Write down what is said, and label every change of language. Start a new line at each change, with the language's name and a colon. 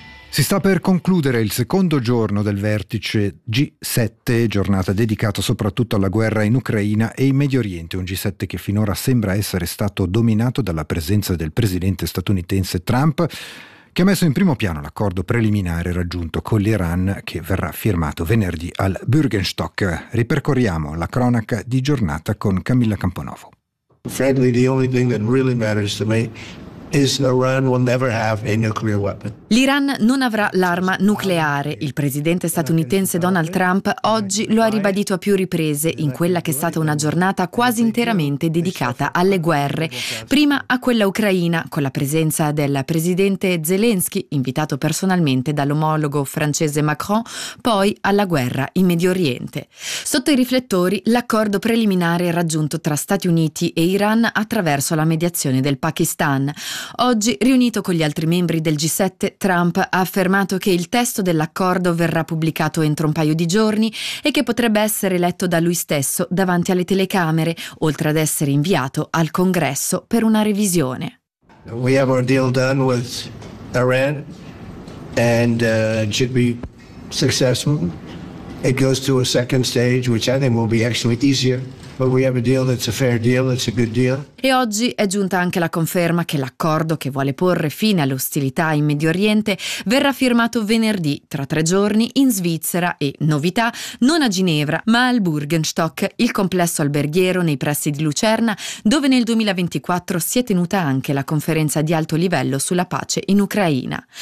Italian: Si sta per concludere il secondo giorno del vertice G7, giornata dedicata soprattutto alla guerra in Ucraina e in Medio Oriente, un G7 che finora sembra essere stato dominato dalla presenza del presidente statunitense Trump, che ha messo in primo piano l'accordo preliminare raggiunto con l'Iran, che verrà firmato venerdì al Bürgenstock. Ripercorriamo la cronaca di giornata con Camilla Camponovo.
English: Frankly, the only thing that really matters to me is Iran will never have a nuclear weapon.
Italian: L'Iran non avrà l'arma nucleare. Il presidente statunitense Donald Trump oggi lo ha ribadito a più riprese in quella che è stata una giornata quasi interamente dedicata alle guerre. Prima a quella ucraina, con la presenza del presidente Zelensky, invitato personalmente dall'omologo francese Macron, poi alla guerra in Medio Oriente. Sotto i riflettori, l'accordo preliminare raggiunto tra Stati Uniti e Iran attraverso la mediazione del Pakistan. Oggi, riunito con gli altri membri del G7, Trump ha affermato che il testo dell'accordo verrà pubblicato entro un paio di giorni e che potrebbe essere letto da lui stesso davanti alle telecamere, oltre ad essere inviato al Congresso per una revisione.
English: We have our deal done with Iran and should be successful. It goes to a second stage, which I think will be actually easier. But we have a deal that's a fair deal, that's a good deal.
Italian: E oggi è giunta anche la conferma che l'accordo che vuole porre fine alle ostilità in Medio Oriente verrà firmato venerdì, tra tre giorni, in Svizzera e, novità, non a Ginevra, ma al Bürgenstock, il complesso alberghiero nei pressi di Lucerna, dove nel 2024 si è tenuta anche la conferenza di alto livello sulla pace in Ucraina.